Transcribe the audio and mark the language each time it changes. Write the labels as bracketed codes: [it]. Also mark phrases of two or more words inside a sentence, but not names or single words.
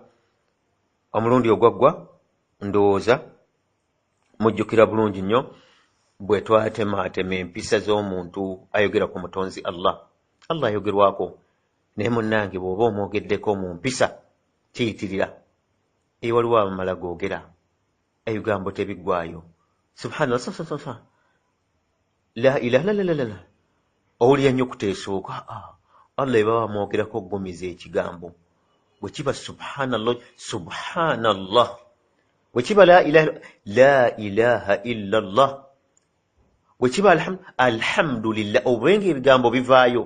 [lg] Omulundi ogwaggwa ndowooza mujjukira bulungi nnyo bwe twatemaatema empisa z'omuntu ayogera ku mutonzi Allah ayogerwako, naye munnange bw'oba omwogeddeko mu mpisa kiyitirira. Waliwo abamala googera ebigambo tebiggwayo, [ar] سبحان الله، لا إله إلا الله, [lg] owulira nnyo kuteesooka. Allah eba bamwogerako okugumiza ekigambo. Bwe kiba subhanallah, bwe kiba [ar] لا إله إلا الله, [lg] bwe kiba alhamdulillah, obubenga ebigambo bivaayo.